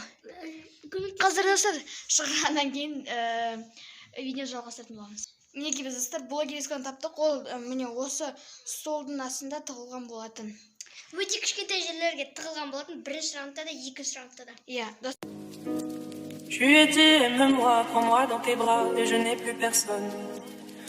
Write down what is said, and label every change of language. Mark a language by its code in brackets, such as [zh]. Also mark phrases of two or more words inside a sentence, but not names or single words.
[kk] Қазір, достар, шығғаннан кейін видео жалғастыратын боламыз. Мінекей біз, достар, блогер Исконы таптық. Ол міне осы столдың астында тығылған болатын. Өте кішкентай жерлерге тығылған болатын, бірінші раундта да, екінші раундта да. Иә, достар. [fr] Tu étais, aime-moi, prends-moi dans tes bras et je n'ai plus personne.